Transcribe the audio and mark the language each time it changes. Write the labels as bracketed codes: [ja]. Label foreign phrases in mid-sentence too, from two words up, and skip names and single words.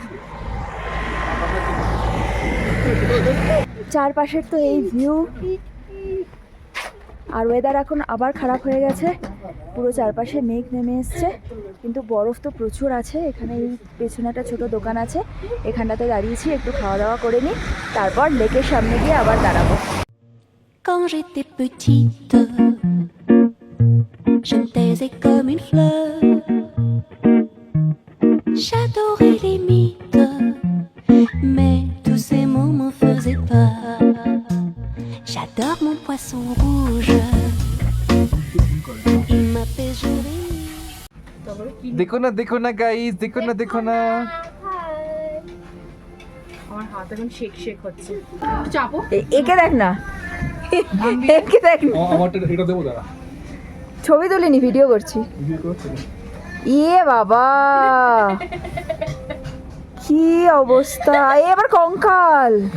[bn] চারপাশের তো এই ভিউ, আর ওয়েদার এখন আবার খারাপ হয়ে গেছে, পুরো চারপাশে মেঘ নেমে এসছে, কিন্তু বরফ তো প্রচুর আছে। এখানে এই পেছনে একটা ছোটো দোকান আছে, এখানটাতে দাঁড়িয়েছি, একটু খাওয়া দাওয়া করে নিই, তারপর লেকের সামনে গিয়ে আবার দাঁড়াবো। [fr] Quand j'étais petite, je me taisais comme une fleur. J'adorais les mythes, mais tous ces mots m'en faisaient peur. J'adore mon poisson rouge, il m'apaise jour et nuit. [hi] देखो ना गाइस, देखो ना। [bn] আমার হাত এখন শেক শেক হচ্ছে, একটু চাপো। একে দেখ না, একে দেখ না, আমারটা এটা দেবো দাঁড়া, ছবি তুলিনি, ভিডিও করছি। ইয়ে বাবা, কি অবস্থা, এবার কঙ্কাল।